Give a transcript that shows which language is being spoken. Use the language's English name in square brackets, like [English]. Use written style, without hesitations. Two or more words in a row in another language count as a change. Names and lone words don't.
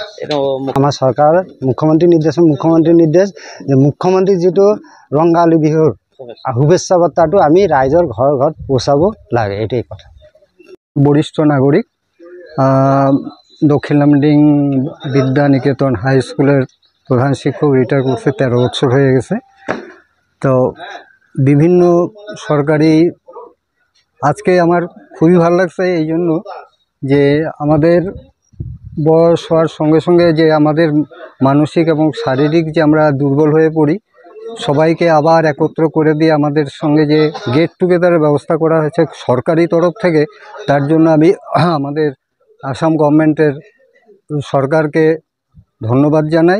[Assamese] আমাৰ চৰকাৰৰ মুখ্যমন্ত্ৰীৰ নিৰ্দেশ যে মুখ্যমন্ত্ৰীৰ যিটো ৰঙালী বিহুৰ শুভেচ্ছা বাৰ্তাটো আমি ৰাইজৰ ঘৰত পৌঁছাব লাগে, এইটোৱেই কথা। [Bangla] বৰিষ্ঠ নাগৰিক, দক্ষিণ লামডিং বিদ্যা নিকেতন হাই স্কুলের প্রধান শিক্ষক রিটায়ার করছে, 13 বছর হয়ে গেছে। তো বিভিন্ন সরকারি আজকে আমার খুবই ভালো লাগছে এই জন্য যে আমাদের বয়স হওয়ার সঙ্গে সঙ্গে যে আমাদের মানসিক এবং শারীরিক যে আমরা দুর্বল হয়ে পড়ি, সবাইকে আবার একত্র করে দিয়ে আমাদের সঙ্গে যে [English] get together [Bangla] ব্যবস্থা করা হয়েছে সরকারি তরফ থেকে, তার জন্য আমি আমাদের আসাম গভর্নমেন্টের সরকারকে ধন্যবাদ জানাই।